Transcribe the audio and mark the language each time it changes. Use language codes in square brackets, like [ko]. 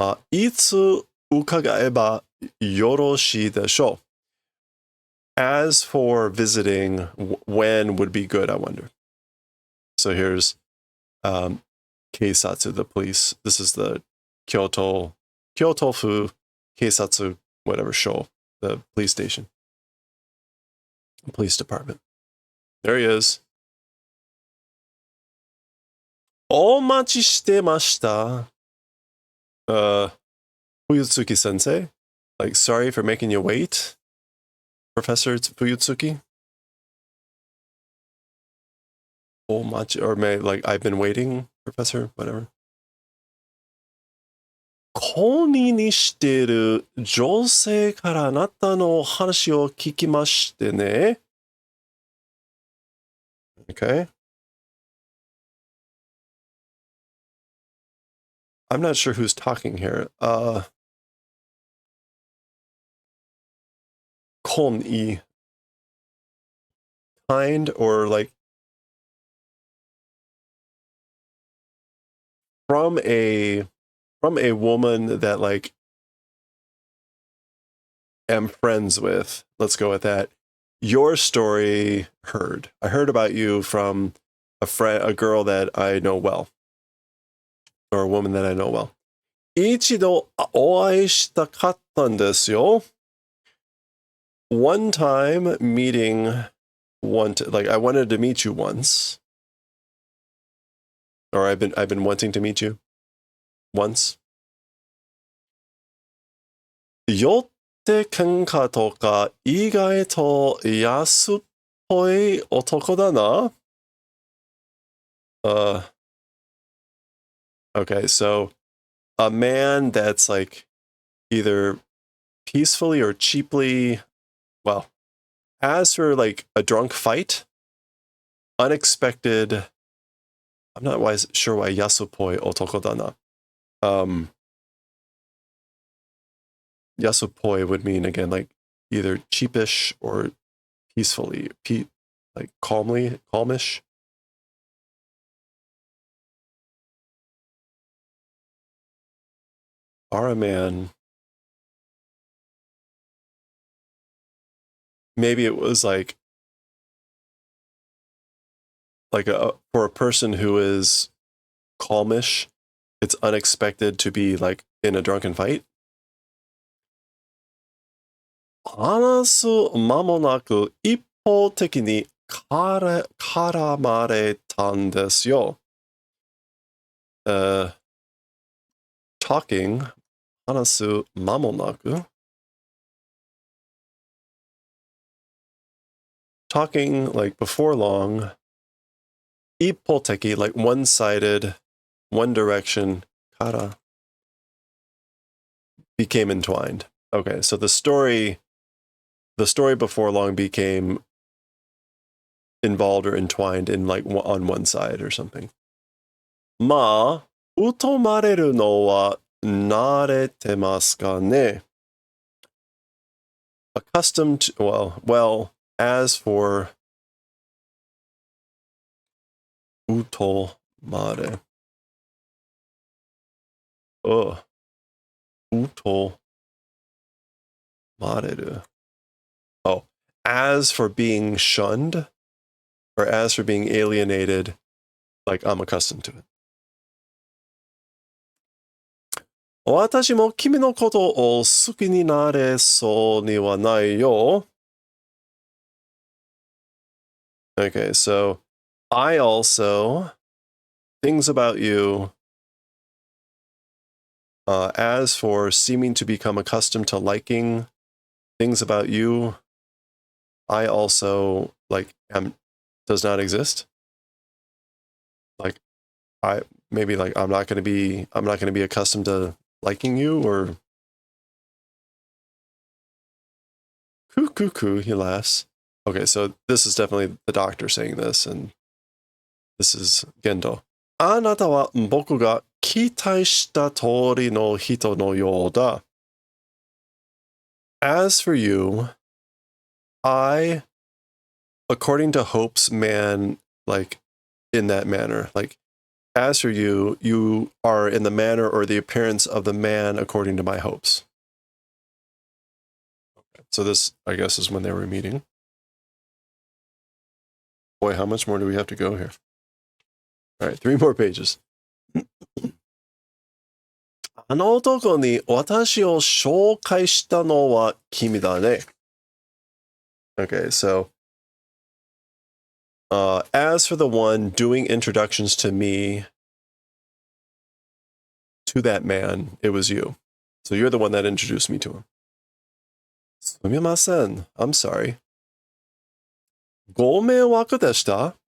[ja] いつ伺えばよろしいでしょう? [en] As for visiting, when would be good, I wonder. So here's Keisatsu, the police. This is the Kyoto Fu Keisatsu, whatever show, the police station. Police department. There he is. [ja] お待ちしてました.Fuyutsuki sensei. [en] Like, sorry for making you wait, Professor Fuyutsuki. Or like, I've been waiting, Professor, whatever. [ja] 公認にしている女性からあなたの話を聞きましてね. [en] Okay. I'm not sure who's talking here. [ja] 公認. [en] Kind, or like from a woman that, like, am friends with. Let's go with that. Your story heard. I heard about you from a girl that I know well, or a woman that I know well. [ja] 一度お会いしたかったんですよ. [en] One time meeting, like I wanted to meet you once, or I've been wanting to meet you once. [ja] よって喧嘩とか意外と安っぽい男だな. [en] Okay, so a man that's like either peacefully or cheaply, well, as for like a drunk fight, unexpected. I'm not sure why yasupoi otoko da na. Yasupoi would mean again like either cheapish or peacefully, like calmish. Are a man. Maybe it was like for a person who is calmish, it's unexpected to be like in a drunken fight. [ja] 話す間もなく一方的に絡まれたんですよ. [en] Talking [ja] 話す間もなく [en] talking like before long. 一方的 like one-sided, one direction. から became entwined. Okay, so the story before long became involved or entwined in like on one side or something. [ja] まあ、疎まれるのは慣れてますかね? [en] Accustomed to, well, as for 疎まれ. Uto mareru. Oh, as for being shunned, or as for being alienated, like I'm accustomed to it. [ja] 私も君のことを好きになれそうにはないよ. [en] Okay, so I also, things about you, as for seeming to become accustomed to liking things about you, I also does not exist. Like I'm not going to be accustomed to liking you, or coo, he laughs. Okay, so this is definitely the doctor saying this, and this is Gendo. [ja] あなたは僕が期待した通りの人のようだ. [en] As for you, I, according to Hope's man, like in that manner, like as for you, you are in the manner or the appearance of the man according to my hopes. Okay. So this, I guess, is when they were meeting. Boy, how much more do we have to go here? All right, 3 more pages. [ja] あの男に私を紹介したのは君だね. [en] Okay, so as for the one doing introductions to me, to that man, it was you. So you're the one that introduced me to him. [ja] すみません. [en] I'm sorry. [ja] ご迷惑でした?